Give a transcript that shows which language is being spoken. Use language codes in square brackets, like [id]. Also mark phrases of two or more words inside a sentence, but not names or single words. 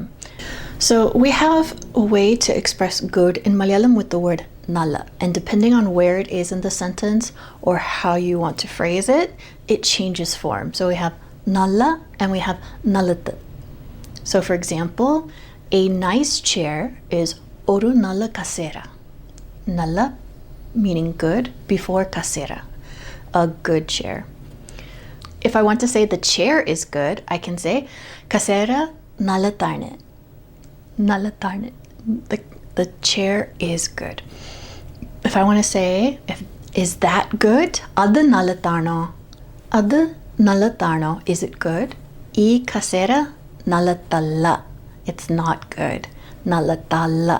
[en] So we have a way to express good in Malayalam with the word nalla. And depending on where it is in the sentence or how you want to phrase it, it changes form. So we have nalla and we have nallathu. So for example, a nice chair is [ml] ഒരു നല്ല കസേര. [en] Nalla meaning good before kasera, a good chair. If I want to say the chair is good, I can say [ml] കസേര നല്ലതാണ്. Nallatarne. [en] The chair is good. If I want to say, is that good? [ml] അത് നല്ലതാണോ. അത് നല്ലതാണോ. [en] Is it good? [ml] ഈ കസേര നല്ലതല്ല. [en] It's not good. [ml] Nallatalla.